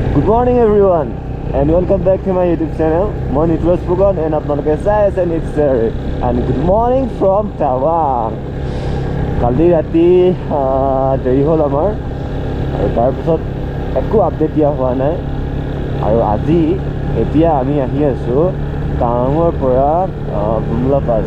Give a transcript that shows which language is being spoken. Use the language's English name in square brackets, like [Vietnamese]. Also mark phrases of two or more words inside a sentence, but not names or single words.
[English] morning everyone and welcome back to my YouTube channel. My name is Pugon and [Assamese] আপোনালোকে চাই আছে [English] Sibsagar and good morning from Tawang. [Assamese] কালি ৰাতি দেৰি হ'ল আমাৰ আৰু তাৰ পিছত একো update দিয়া হোৱা নাই আৰু আজি এতিয়া আমি আহি আছোঁ তাৱাঙৰ পৰা Bumlapass